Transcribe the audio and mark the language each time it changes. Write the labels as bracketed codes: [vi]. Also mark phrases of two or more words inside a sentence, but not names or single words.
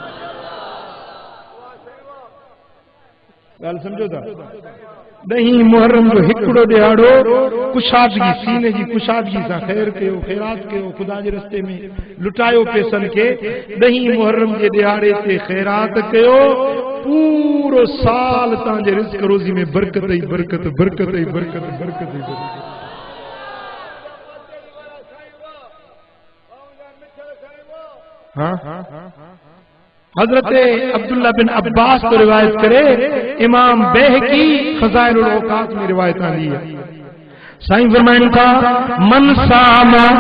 [sd] ॻाल्हि सम्झो था 10 मुहर्रम जो हिकिड़ो ॾिहाड़ो कुशादगी सीने जी कुशादगी सां ख़ैर कयो ख़ैरात कयो ख़ुदा जे रस्ते में लुटायो पैसनि खे 10 मुहर्रम जे ॾिहाड़े ते ख़ैरात कयो पूरो साल तव्हांजे रिज़्क़ रोज़ी में बरकत ई बरकत बरकत ई बरकत बरकत ई बरकत [skr] حضرت عبداللہ بن عباس کو روایت کرے امام بیہقی خزائن الاوقات میں روایت آئی ہے سائیں فرمائن تھا من سام